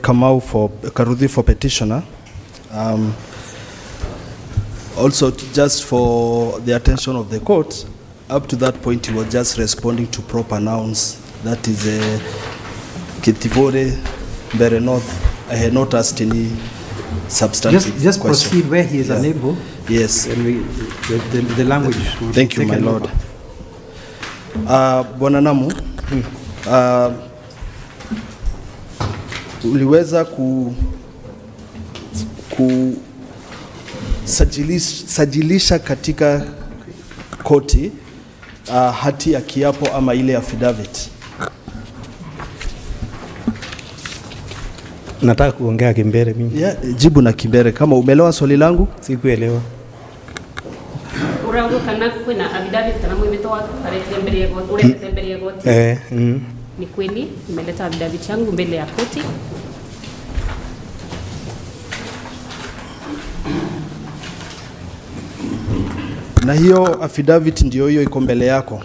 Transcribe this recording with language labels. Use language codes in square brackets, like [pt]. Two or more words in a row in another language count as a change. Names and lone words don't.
[en] Kamau for Karudhi for petitioner. Also, just for the attention of the court, up to that point, he was just responding to proper nouns. That is Kitibore, Mbeere North. I had not asked any substantive Just question. proceed where he is unable. Yes. And the language. Thank you, my lord. [sw] Bwana Namu, uliweza sajilisha katika koti hati ya kiapo ama ile affidavit. Nataka kuongea Kimbere mimi. Yeah, jibu na Kimbere. Kama umeelewa swali langu? Sikuelewa. [ebu] Urauga kana kwina affidavit kana mwivito wako arete mbele ya goti, urete mbele ya goti. [sw] Ni kweli nimeleta affidavit yangu mbele ya koti. Na hiyo affidavit ndio hiyo iko mbele yako.